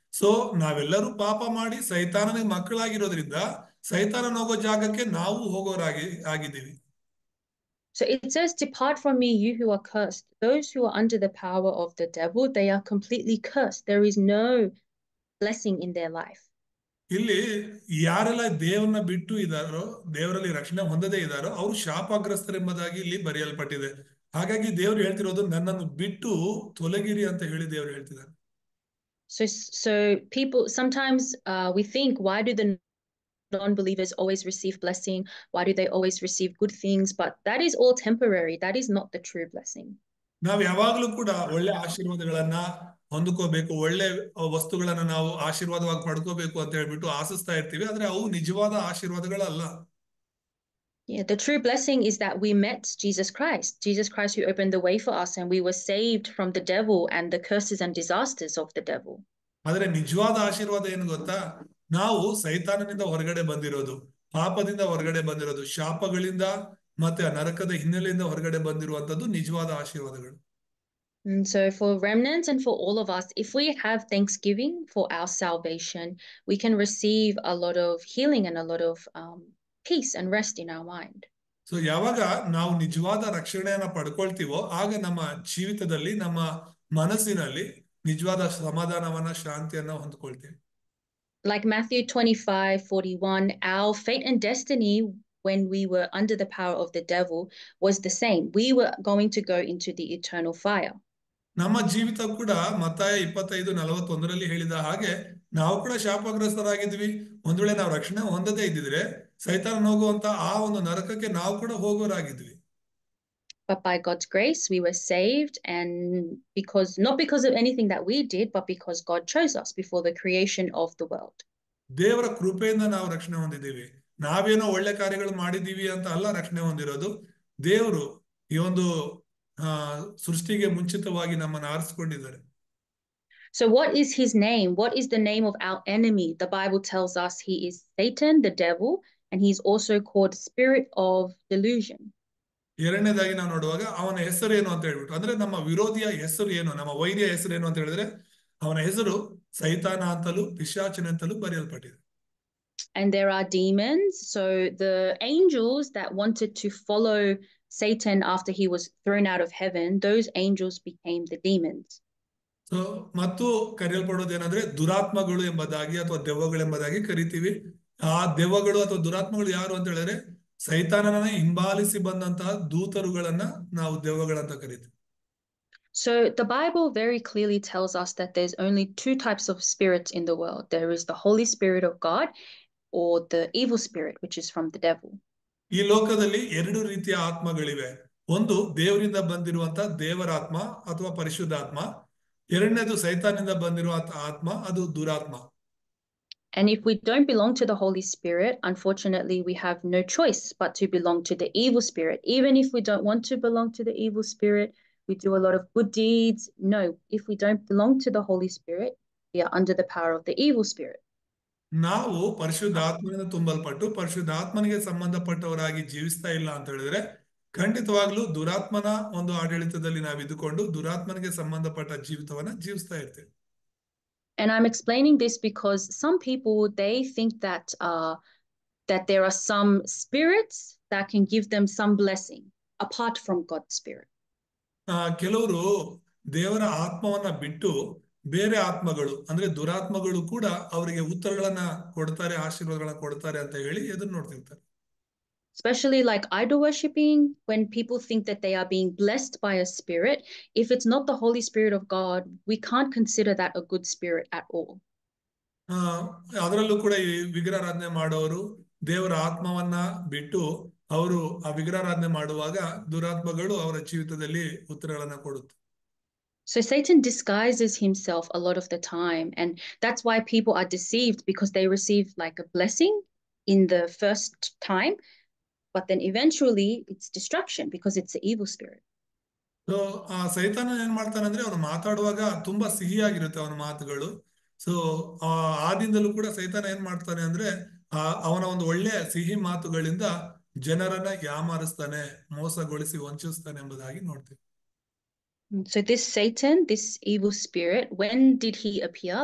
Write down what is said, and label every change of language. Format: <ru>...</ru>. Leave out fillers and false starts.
<kn>So ನಾವೆಲ್ಲರೂ ಪಾಪ ಮಾಡಿ ಸೈತಾನನಿಗೆ ಮಕ್ಕಳಾಗಿರೋದ್ರಿಂದ ಸೈತಾನನ ಹೋಗೋ ಜಾಗಕ್ಕೆ ನಾವು ಆಗಿದ್ದೀವಿ.</kn> <en>So it says, depart from me, you who are cursed. Those who are under the power of the devil, they are completely cursed. There is no blessing in their life.</en> <kn>ಇಲ್ಲಿ ಯಾರೆಲ್ಲ ದೇವರನ್ನ ಬಿಟ್ಟು ಇದ್ದಾರೋ, ದೇವರಲ್ಲಿ ರಕ್ಷಣೆ ಹೊಂದದೇ ಇದ್ದಾರೋ ಅವರು ಶಾಪಗ್ರಸ್ತರೆಂಬುದಾಗಿ ಇಲ್ಲಿ ಬರೆಯಲ್ಪಟ್ಟಿದೆ. ಹಾಗಾಗಿ ದೇವರು ಹೇಳ್ತಿರೋದು ನನ್ನನ್ನು ಬಿಟ್ಟು ತೊಲಗಿರಿ ಅಂತ ಹೇಳಿ ದೇವರು ಹೇಳ್ತಿದ್ದಾರೆ.</kn> <en>So people sometimes we think, why do the non-believers always receive blessing? Why do they always receive good things? But that is all temporary. That is not the true blessing.</en> <kn>ನಾವು ಯಾವಾಗಲೂ ಕೂಡ ಒಳ್ಳೆ ಆಶೀರ್ವಾದಗಳನ್ನ ಹೊಂದ್ಕೋಬೇಕು, ಒಳ್ಳೆ ವಸ್ತುಗಳನ್ನ ನಾವು ಆಶೀರ್ವಾದವಾಗಿ ಪಡ್ಕೋಬೇಕು ಅಂತ ಹೇಳ್ಬಿಟ್ಟು ಆಶಿಸ್ತಾ ಇರ್ತೀವಿ. ಆದ್ರೆ ಅವು ನಿಜವಾದ ಆಶೀರ್ವಾದಗಳಲ್ಲ.</kn> <en>Yeah, the true blessing is that we met Jesus Christ who opened the way for us, and we were saved from the devil and the curses and disasters of the devil.</en> <kn>ಆದ್ರೆ ನಿಜವಾದ ಆಶೀರ್ವಾದ ಏನು ಗೊತ್ತಾ? ನಾವು ಸೈತಾನನಿಂದ ಹೊರಗಡೆ ಬಂದಿರೋದು, ಪಾಪದಿಂದ ಹೊರಗಡೆ ಬಂದಿರೋದು, ಶಾಪಗಳಿಂದ ಮತ್ತೆ ನರಕದ ಹಿನ್ನೆಲೆಯಿಂದ ಹೊರಗಡೆ ಬಂದಿರುವಂತದ್ದು ನಿಜವಾದ ಆಶೀರ್ವಾದಗಳು.</kn> <en>And so for remnants and for all of us, if we have thanksgiving for our salvation, we can receive a lot of healing and a lot of peace and rest in our mind.</en> <kn>So ಯಾವಾಗ ನಾವು ನಿಜವಾದ ರಕ್ಷಣೆಯನ್ನ ಪಡ್ಕೊಳ್ತೀವೋ ಆಗ ನಮ್ಮ ಜೀವಿತದಲ್ಲಿ, ನಮ್ಮ ಮನಸ್ಸಿನಲ್ಲಿ ನಿಜವಾದ ಸಮಾಧಾನವನ್ನ, ಶಾಂತಿಯನ್ನ ಹೊಂದ್ಕೊಳ್ತೀವಿ.</kn> <en>Like Matthew 25:41, our fate and destiny when we were under the power of the devil was the same. We were going to go into the eternal fire.</en> <kn>ನಮ್ಮ ಜೀವಿತ ಕೂಡ ಮತ್ತಾಯ 25:41 ಹೇಳಿದ ಹಾಗೆ ನಾವು ಕೂಡ ಶಾಪಗ್ರಸ್ತರಾಗಿದ್ವಿ. ಒಂದ್ ವೇಳೆ ನಾವು ರಕ್ಷಣೆ ಹೊಂದದೇ ಇದ್ದಿದ್ರೆ ಸೈತಾನ ಹೋಗುವಂತ ಆ ಒಂದು ನರಕಕ್ಕೆ ನಾವು ಕೂಡ ಹೋಗೋರಾಗಿದ್ವಿ.</kn> <en>But by God's grace, we were saved, and not because of anything that we did, but because God chose us before the creation of the world.</en> <kn>ದೇವರ ಕೃಪೆಯಿಂದ ನಾವು ರಕ್ಷಣೆ ಹೊಂದಿದ್ದೀವಿ. ನಾವೇನೋ ಒಳ್ಳೆ ಕಾರ್ಯಗಳು ಮಾಡಿದೀವಿ ಅಂತ ಅಲ್ಲ ರಕ್ಷಣೆ ಹೊಂದಿರೋದು. ದೇವರು ಈ ಒಂದು ಸೃಷ್ಟಿಗೆ ಮುಂಚಿತವಾಗಿ ನಮ್ಮನ್ನು ಆರಿಸಿಕೊಂಡಿದ್ದಾರೆ.</kn> <en>So what is his name? What is the name of our enemy? The Bible tells us he is Satan, the devil, and he's also called spirit of delusion.</en> <kn>ಎರಡನೇದಾಗಿ ನಾವು ನೋಡುವಾಗ ಅವನ ಹೆಸರು ಏನು ಅಂತ ಹೇಳ್ಬಿಟ್ಟು, ಅಂದ್ರೆ ನಮ್ಮ ವಿರೋಧಿಯ ಹೆಸರು ಏನು, ನಮ್ಮ ವೈರಿಯ ಹೆಸರು ಏನು ಅಂತ ಹೇಳಿದ್ರೆ ಅವನ ಹೆಸರು ಸೈತಾನ ಅಂತಲೂ ಪಿಶಾಚನ ಅಂತಲೂ ಬರೆಯಲ್ಪಟ್ಟಿದೆ.</kn> <en>And there are demons. So the angels that wanted to follow Satan after he was thrown out of heaven, those angels became the demons.</en> <kn>So ಮತ್ತು ಕರೆಯಲ್ಪಡೋದು ಏನಂದ್ರೆ ದುರಾತ್ಮಗಳು ಎಂಬುದಾಗಿ ಅಥವಾ ದೆವ್ವಗಳೆಂಬುದಾಗಿ ಕರಿತೀವಿ. ಆ ದೆವ್ವಗಳು ಅಥವಾ ದುರಾತ್ಮಗಳು ಯಾರು ಅಂತ ಹೇಳಿದ್ರೆ ಸೈತಾನನ ಹಿಂಬಾಲಿಸಿ ಬಂದಂತಹ ದೂತರುಗಳನ್ನ ನಾವು ದೆವ್ವಗಳಂತ ಕರಿತೀವಿ.</kn> <en>So the Bible very clearly tells us that there's only two types of spirits in the world. There is the Holy Spirit of God or the evil spirit, which is from the devil.</en> <kn>ಈ ಲೋಕದಲ್ಲಿ ಎರಡು ರೀತಿಯ ಆತ್ಮಗಳಿವೆ. ಒಂದು ದೇವರಿಂದ ಬಂದಿರುವಂತ ದೇವರಾತ್ಮ ಅಥವಾ ಪರಿಶುದ್ಧಾತ್ಮ, ಎರಡನೇದು ಸೈತಾನಿಂದ ಬಂದಿರುವ ಆತ್ಮ, ಅದು ದುರಾತ್ಮ.</kn> <en>And if we don't belong to the Holy Spirit, unfortunately, we have no choice but to belong to the evil spirit. Even if we don't want to belong to the evil spirit, we do a lot of good deeds. No, if we don't belong to the Holy Spirit, we are under the power of the evil spirit.</en> <kn>ನಾವು ಪರಿಶುದ್ಧಾತ್ಮನಿಂದ ತುಂಬಲ್ಪಟ್ಟು ಪರಿಶುದ್ಧಾತ್ಮನಿಗೆ ಸಂಬಂಧಪಟ್ಟವರಾಗಿ ಜೀವಿಸ್ತಾ ಇಲ್ಲ ಅಂತ ಹೇಳಿದ್ರೆ ಖಂಡಿತವಾಗ್ಲೂ ದುರಾತ್ಮನ ಒಂದು ಆಡಳಿತದಲ್ಲಿ ನಾವು ಇದ್ದುಕೊಂಡು ದುರಾತ್ಮನಿಗೆ ಸಂಬಂಧಪಟ್ಟ ಜೀವಿತವನ್ನ ಜೀವಿಸ್ತಾ ಇರ್ತೀವಿ.</kn> <en>And I'm explaining this because some people, they think that there are some spirits that can give them some blessing apart from God's spirit.</en> <kn>ಕೆಲವರು ದೇವರ ಆತ್ಮವನ್ನ ಬಿಟ್ಟು ಬೇರೆ ಆತ್ಮಗಳು ಅಂದ್ರೆ ದುರಾತ್ಮಗಳು ಕೂಡ ಅವರಿಗೆ ಉತ್ತರಗಳನ್ನ ಕೊಡ್ತಾರೆ, ಆಶೀರ್ವಾದಗಳನ್ನ ಕೊಡ್ತಾರೆ ಅಂತ ಹೇಳಿ ಎದುರು ನೋಡ್ತಿರ್ತಾರೆ.</kn> <en>especially like idol worshipping, when people think that they are being blessed by a spirit. If it's not the Holy Spirit of God, we can't consider that a good spirit at all.</en> <kn>ಅದರಲ್ಲೂ ಕೂಡ ಈ ವಿಗ್ರಹಾರಾಧನೆ ಮಾಡೋರು ದೇವರ ಆತ್ಮವನ್ನ ಬಿಟ್ಟು ಅವರು ಆ ವಿಗ್ರಹಾರಾಧನೆ ಮಾಡುವಾಗ ದುರಾತ್ಮಗಳು ಅವರ ಜೀವಿತದಲ್ಲಿ ಉತ್ತರಗಳನ್ನ ಕೊಡುತ್ತೆ.</kn> <en>So Satan disguises himself a lot of the time, and that's why people are deceived, because they receive like a blessing in the first time, but then eventually it's destruction because it's the evil spirit.</en> <kn>So ಆ ಸೈತಾನ ಏನ್ ಮಾಡ್ತಾನೆ ಅಂದ್ರೆ ಅವನು ಮಾತಾಡುವಾಗ ತುಂಬಾ ಸಿಹಿಯಾಗಿರುತ್ತೆ ಅವನ ಮಾತುಗಳು. ಸೊ ಆದಿಂದಲೂ ಕೂಡ ಸೈತಾನ ಏನ್ ಮಾಡ್ತಾನೆ ಅಂದ್ರೆ ಅವನ ಒಂದು ಒಳ್ಳೆಯ ಸಿಹಿ ಮಾತುಗಳಿಂದ ಜನರನ್ನ ಯಾಮಾರಿಸ್ತಾನೆ, ಮೋಸಗೊಳಿಸಿ ವಂಚಿಸ್ತಾನೆ ಎಂಬುದಾಗಿ ನೋಡ್ತೀವಿ.</kn> <en>So this Satan, this evil spirit, when did he appear?</en>